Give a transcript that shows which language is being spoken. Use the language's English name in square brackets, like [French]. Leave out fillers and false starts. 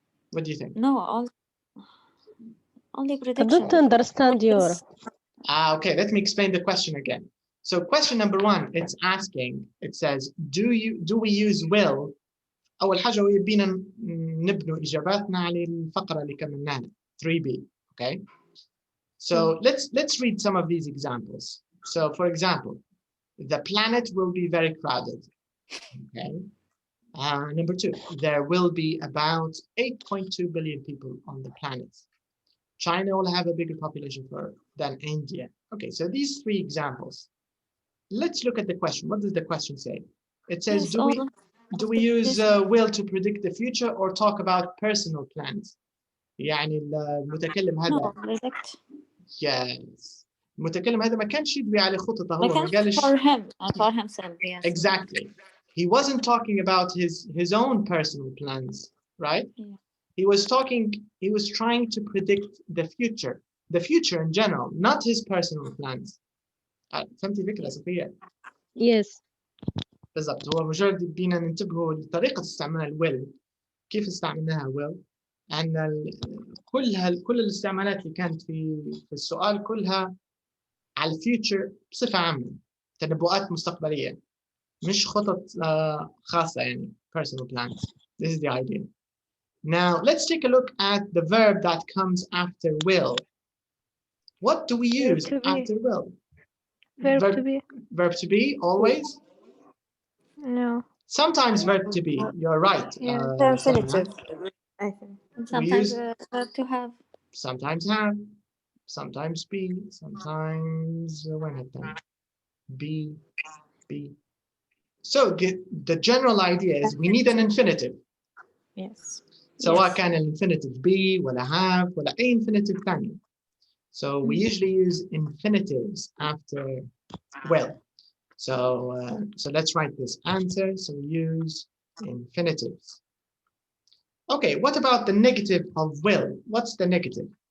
[English] What do you think? No, only predictions. I don't understand your. Okay, let me explain the question again. So question number 1, it's asking, it says, do we use will? [Arabic] أول حاجة هو يبينا نبنوا إجاباتنا على الفقرة اللي كملناها 3b. [English] Okay. So let's read some of these examples. So for example, the planet will be very crowded. Okay. Number 2, there will be about 8.2 billion people on the planet. China will have a bigger population than India. Okay, so these 3 examples. Let's look at the question. What does the question say? It says, do we use will to predict the future or talk about personal plans? [Arabic] يعني المتكلم هذا. [English] No, predict. Yes. [Arabic] المتكلم هذا ما كانش يدوي على خطته هو ما قالش. [English] For him and for himself, yes. Exactly. He wasn't talking about his own personal plans, right? Yeah. He was trying to predict the future in general, not his personal plans. [Arabic] فهمتي الفكرة صفية؟ [English] Yes. [Arabic] بالضبط، هو مجرد بدينا ننتبهوا لطريقة استعمال الويل، كيف استعملناها ويل، أن كل الاستعمالات اللي كانت في السؤال كلها على الفيوتشر بصفة عامة، تنبؤات مستقبلية، مش خطط خاصة يعني [English] personal plans. This is the idea. Now let's take a look at the verb that comes after will. What do we use after will? Verb to be. Verb to be always? No. Sometimes verb to be. You're right. Yeah, infinitive. I think. Sometimes verb to have. Sometimes have. Sometimes be. Sometimes when have done. Be. So the general idea is we need an infinitive. Yes. [Arabic] سواء كان infinitive be ولا have ولا أي infinitive ثاني. [English] So we usually use infinitives after will. So let's write this answer. So we use infinitives. Okay, what about the negative of will? What's the negative?